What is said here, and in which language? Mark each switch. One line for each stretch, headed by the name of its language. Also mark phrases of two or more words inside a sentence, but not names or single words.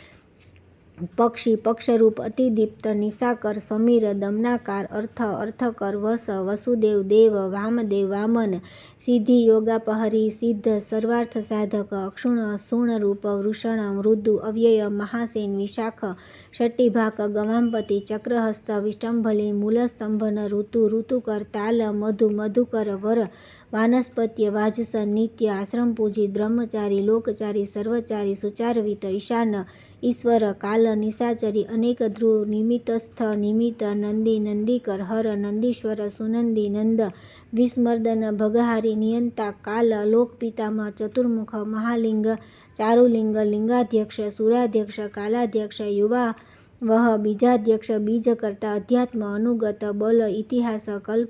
Sanskrit: પક્ષી પક્ષરૂપ અતિદીપ્ત નિશાકર સમીર દમનાકાર અર્થ અર્થકર વસ વસુદેવ દેવ વામદેવ વામન સિદ્ધિ યોગાપહરી સિદ્ધ સર્વાર્થ સાધક અક્ષુણ સુણરૂપ વૃષણ મૃદુ અવ્યય મહાસેન વિશાખ ષટ્ટિભાક ગવાંપતિ ચક્રહસ્ત વિષ્ટંભલી મૂલસ્તંભન ઋતુ ઋતુકર તાલ મધુ મધુકર વર વાનસ્પત્ય વાજસ નિત્ય આશ્રમપૂજિત બ્રહ્મચારી લોકચારી સર્વચારી સુચારવિત ઈશાન ईश्वर काल निशाचरी अनेक ध्रुव निमित्तस्थ निमित्त नंदी नंदीकर हर नंदीश्वर सुनंदी नंद विस्मर्दन भगहारी नियंता काल लोक पितामह चतुर्मुख महालिंग चारुलिंग लिंगाध्यक्ष सुराध्यक्ष कालाध्यक्ष युवा वह बीजाध्यक्ष बीजकर्ता अध्यात्म अनुगत बल इतिहास कल्प